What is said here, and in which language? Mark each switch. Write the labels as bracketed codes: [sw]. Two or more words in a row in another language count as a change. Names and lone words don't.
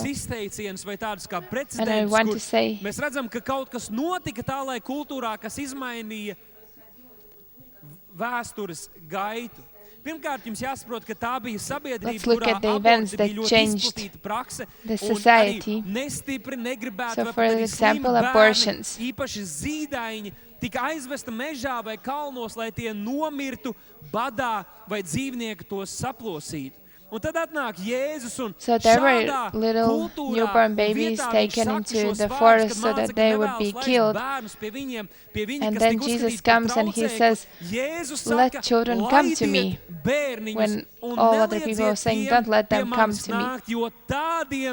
[en] And I want to say, let's look at the events that changed the society. So, for example, abortions. [lv] Tika aizvesta mežā vai kalnos, lai tie nomirtu badā vai dzīvnieki tos saplosītu. [en] So there were little newborn babies taken into the forest so that they would be killed. And then Jesus comes and he says, "Let children come to me." When all other people are saying, "Don't let them come to me."